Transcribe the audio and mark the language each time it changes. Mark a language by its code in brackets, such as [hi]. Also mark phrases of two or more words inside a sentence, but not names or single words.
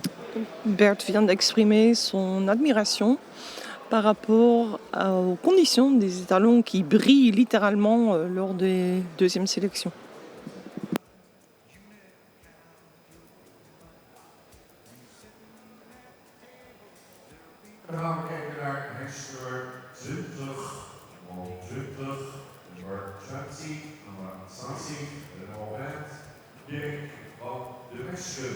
[fr] Bert vient d'exprimer son admiration par rapport aux conditions des étalons qui brillent littéralement lors des deuxièmes sélections. [nl] Dan gaan we kijken naar hekskeur 20, nummer 20, nummer 20, nummer 20, de nummer 20, Dirk van de Wesken.